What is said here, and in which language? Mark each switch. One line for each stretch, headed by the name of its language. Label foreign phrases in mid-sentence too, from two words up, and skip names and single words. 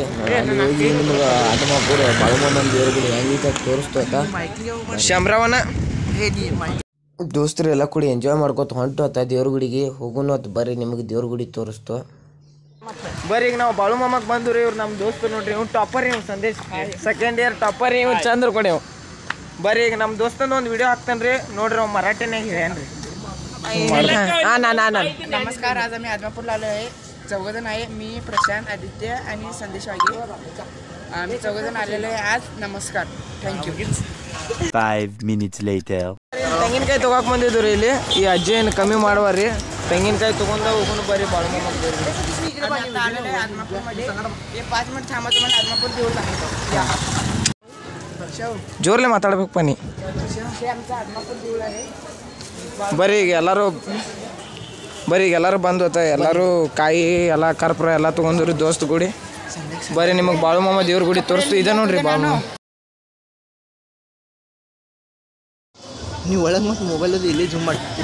Kannada: ಅಲ್ಲಿ ಹೋಗಿ ನಿಮ್ಗೆ ಆದ್ಮಾಪುರ ಬಾಳು ಮಾಮನ ದೇವ್ರ ಗುಡಿ ಹೆಂಗೈತೆ ತೋರಿಸ್ತೋತ ಶಂಬ್ರವನ ದೋಸ್ತರು ಎಲ್ಲ ಕೂಡಿ ಎಂಜಾಯ್ ಮಾಡ್ಕೋತ ಹೊಂಟು ದೇವ್ರ ಗುಡಿಗೆ ಹೋಗೋಣ ಹೊತ್ತು. ಬರ್ರಿ ನಿಮಗೆ ದೇವ್ರ ಗುಡಿ ತೋರಿಸ್ತು ಬರ್ರಿ. ಈಗ ನಾವು ಬಾಳು ಮಾಮಕ್ ಬಂದ್ರಿ. ಇವ್ರು ನಮ್ಮ ದೋಸ್ತರು ನೋಡ್ರಿ. ಇವ್ನು ಟಾಪರ್, ಇವ್ ಸಂದೇಶ್ ಸೆಕೆಂಡ್ ಇಯರ್ ಟಾಪರ್. ಇವ್ ಚಂದ್ರ ಕೊಡಿ ಇವ್. ಬರ್ರಿ ಈಗ ನಮ್ಮ ದೋಸ್ತಂದು ಒಂದು ವಿಡಿಯೋ ಹಾಕ್ತಾನ್ರಿ ನೋಡ್ರಿ. ಅವ್ ಮರಾಠಿನಾಗ ಹೇಳ್ಯಾನ್ರಿ.
Marathi: नमस्कार. आज आम्ही आदमापूरला आलो आहे. चौघजण आहे. मी, प्रशांत, आदित्य आणि संदेश वाघे. आम्ही चौघजण आलेलो आहे आज. नमस्कार. थँक्यू.
English: 5 minutes later.
Kannada: ತೆಂಗಿನಕಾಯಿ ತಗೋಕ್ ಬಂದಿದ್ರು ಇಲ್ಲಿ. ಈ ಅಜ್ಜಿ ಏನು ಕಮ್ಮಿ ಮಾಡುವಾರ್ರಿ. ತೆಂಗಿನಕಾಯಿ ತಗೊಂಡ ಹೋಗೋಣ ಬರ್ರಿ. ಬಾಳು ಮಾಮಕ್ ಬರ್ರಿ.
Marathi: आलेलो आहे आदमापूरमध्ये. 5 मिनिट थांबा, तुम्हाला आदमापूर देऊळ दाखवतो.
Kannada: ಜೋರ್ಲೆ ಮಾತಾಡ್ಬೇಕು ಪನಿ.
Marathi: हे आमचं आदमापूर देऊळ आहे.
Kannada: ಬರ್ರಿ ಈಗ ಎಲ್ಲರೂ ಬಂದು ಎಲ್ಲರೂ ಕಾಯಿ ಎಲ್ಲ ಕರ್ಪೂರ ಎಲ್ಲ ತೊಗೊಂಡ್ರಿ ದೋಸ್ತ್ ಗುಡಿ. ಬರ್ರಿ ನಿಮಗೆ ಬಾಳು ಮಾಮ ದೇವ್ರ ಗುಡಿ ತೋರಿಸ್ತು. ಇದೆ ನೋಡ್ರಿ ಬಾಳು ಮಾಮ. ನೀವು ಒಳಗೆ ಮತ್ತು ಮೊಬೈಲಲ್ಲಿ ಇಲ್ಲೇ ಜೂಮ್ ಮಾಡಿ